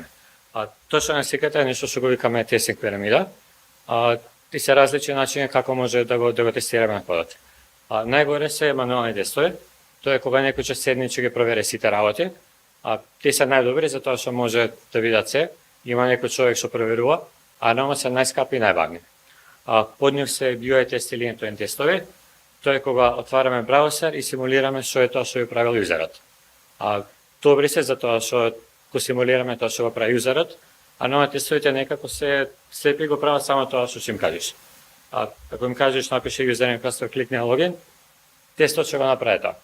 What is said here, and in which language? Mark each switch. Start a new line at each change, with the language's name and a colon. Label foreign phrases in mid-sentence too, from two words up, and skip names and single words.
Macedonian: Тоа што на сликата е нешто што го викаме тестинг пирамида, и се различни начини како може да го тестираме на кодот. Најгоре се мануални тестови, тоа е кога некој ќе седне и ќе ги провере сите работи, тие се најдобри затоа што може да видат се, има некој човек што проверува, а нормално се најскапи и највагни. Под нив се UI тест или end-to-end тестови, тоа е кога отвараме браузер и симулираме што е тоа што би правил юзерот. Добри се затоа што го симулираме тоа што го прави юзерот, а нова тестовите некако се слепи го прават само тоа што ќе им кажеш. Ако им кажеш напиши
English: username password,
Macedonian: кликни на логин, тестот ќе го направи тоа.